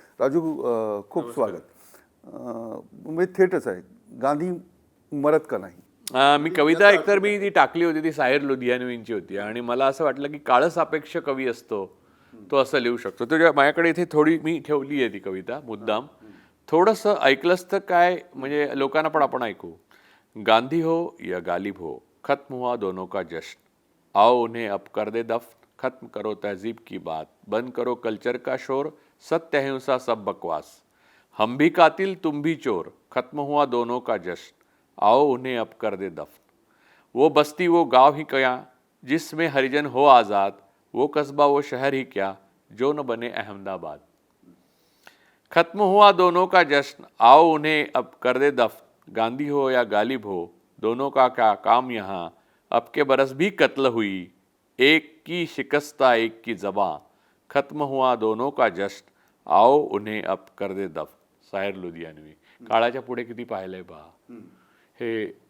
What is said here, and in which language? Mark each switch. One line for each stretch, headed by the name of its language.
Marathi: राजू, खूप स्वागत. म्हणजे थेटच आहे, गांधी मरत का नाही. मी कविता एकतर मी ती टाकली होती, ती साहिर लुधियानवींची होती आणि मला असं वाटलं की काळसापेक्ष कवी असतो तो असं लिहू शकतो. तर माझ्याकडे इथे थोडी मी ठेवली आहे ती कविता मुद्दाम. थोडंसं ऐकलंच तर काय म्हणजे लोकांना पण आपण ऐकू.
Hindi: गांधी हो या गालिब हो, खत्म हुआ दोनों का जश्न, आओ उन्हें अब कर दे दफ्न, खत्म करो तहजीब की बात, बंद करो कल्चर का शोर, सत्य अहिंसा सब बकवास, हम भी कातिल तुम भी चोर, खत्म हुआ दोनों का जश्न, आओ उन्हें अब कर दे दफ्न, वो बस्ती वो गांव ही क्या जिसमें हरिजन हो आज़ाद, वो कस्बा वो शहर ही क्या जो न बने अहमदाबाद, खत्म हुआ दोनों का जश्न, आओ उन्हें अब कर दे दफ्न, गांधी हो या गालिब हो दोनों का क्या काम यहाँ, अब के बरस भी कत्ल हुई, एक की शिकस्ता एक की जबां, खत्म हुआ दोनों का जश्न, आओ उन्हें अब कर दे दफ्न. साहिर लुधियानवी.
Marathi: काळाच्या पुढे किती पाहिलंय पहा हे.